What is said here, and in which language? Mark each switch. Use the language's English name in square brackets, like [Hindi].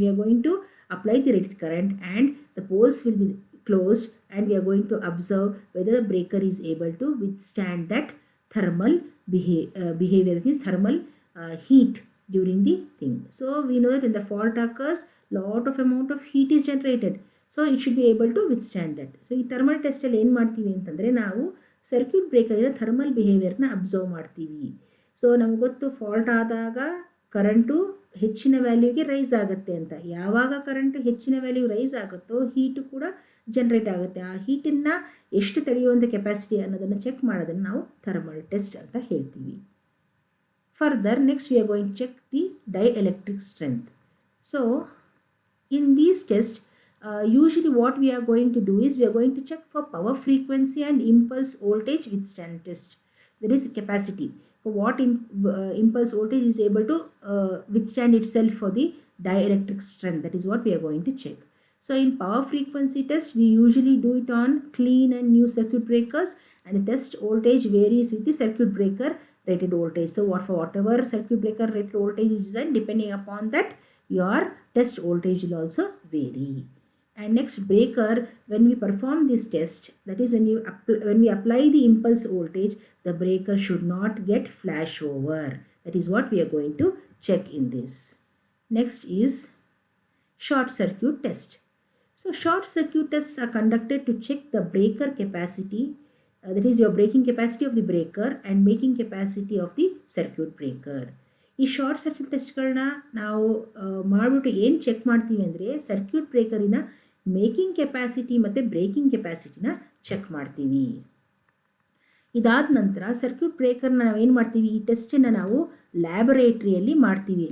[English] We are going to apply the rated current and the poles will be closed, and we are going to observe whether the breaker is able to withstand that thermal behavior, that means thermal heat during the thing. So we know that when the fault occurs, lot of amount of heat is generated. So it should be able to withstand that. [Kannada] So ಈ thermal ಟೆಸ್ಟಲ್ಲಿ ಏನು ಮಾಡ್ತೀವಿ ಅಂತಂದರೆ ನಾವು circuit ಬ್ರೇಕರಿನ thermal ಬಿಹೇವಿಯರ್ನ observe ಮಾಡ್ತೀವಿ. So ನಮ್ಗೆ ಗೊತ್ತು fault ಆದಾಗ current ಹೆಚ್ಚಿನ ವ್ಯಾಲ್ಯೂಗೆ ರೈಸ್ ಆಗುತ್ತೆ ಅಂತ. ಯಾವಾಗ ಕರೆಂಟು ಹೆಚ್ಚಿನ ವ್ಯಾಲ್ಯೂ ರೈಸ್ ಆಗುತ್ತೋ ಹೀಟು ಕೂಡ ಜನ್ರೇಟ್ ಆಗುತ್ತೆ. ಆ ಹೀಟನ್ನು ಎಷ್ಟು ತಡೆಯುವಂಥ ಕೆಪಾಸಿಟಿ ಅನ್ನೋದನ್ನು ಚೆಕ್ ಮಾಡೋದನ್ನು ನಾವು ಥರ್ಮಲ್ ಟೆಸ್ಟ್ ಅಂತ ಹೇಳ್ತೀವಿ. [English] Further next we are going to check the dielectric strength. So in these tests, usually what we are going to do is we are going to check for power frequency and impulse voltage withstand test. That is capacity. For what impulse voltage is able to withstand itself for the dielectric strength. That is what we are going to check. So in power frequency test, we usually do it on clean and new circuit breakers, and the test voltage varies with the circuit breaker rated voltage. So for whatever circuit breaker rated voltage is designed, depending upon that, your test voltage will also vary. And next, breaker, when we perform this test, that is when we apply the impulse voltage, the breaker should not get flash over. That is what we are going to check in this. Next is short circuit test. So short circuit tests are conducted to check the breaker capacity, that is your breaking capacity of the breaker and making capacity of the circuit breaker. [Kannada] ಈ short circuit ಟೆಸ್ಟ್ಗಳನ್ನ ನಾವು ಮಾಡಿಬಿಟ್ಟು ಏನು check ಮಾಡ್ತೀವಿ ಅಂದರೆ circuit ಬ್ರೇಕರಿನ making capacity ಮತ್ತು breaking ಕೆಪಾಸಿಟಿನ check ಮಾಡ್ತೀವಿ. ಇದಾದ ನಂತರ ಸರ್ಕ್ಯೂಟ್ ಬ್ರೇಕರ್ನ ನಾವೇನು ಮಾಡ್ತೀವಿ, ಈ ಟೆಸ್ಟನ್ನು ನಾವು ಲ್ಯಾಬೊರೇಟ್ರಿಯಲ್ಲಿ ಮಾಡ್ತೀವಿ.